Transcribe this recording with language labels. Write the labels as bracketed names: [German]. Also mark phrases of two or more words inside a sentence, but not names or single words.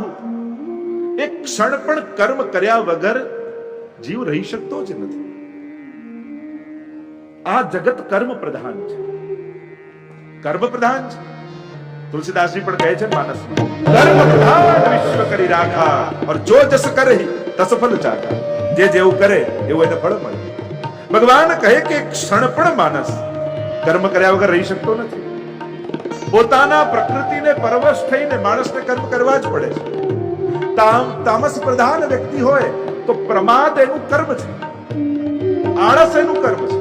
[Gujarati] એક ક્ષણ પણ કર્મ કર્યા વગર જીવ રહી શકતો જ નથી. આ જગત કર્મ પ્રધાન છે, કર્મ પ્રધાન છે. તુલસીદાસજી પણ કહે છે માનસમાં, [Awadhi] कर्म प्रधान विश्व करी राखा और जो जस करहि तस फल चाखा. [Gujarati] જે જેવું કરે એવું એને ફળ મળે. ભગવાન કહે કે ક્ષણ પણ માનસ કર્મ કર્યા વગર રહી શકતો નથી. પોતાના પ્રકૃતિને પરવશ થઈને માણસને કર્મ કરવા જ પડે છે. તામસ પ્રધાન વ્યક્તિ હોય તો પ્રમાદ એનું કર્મ છે, આળસ એનું કર્મ છે.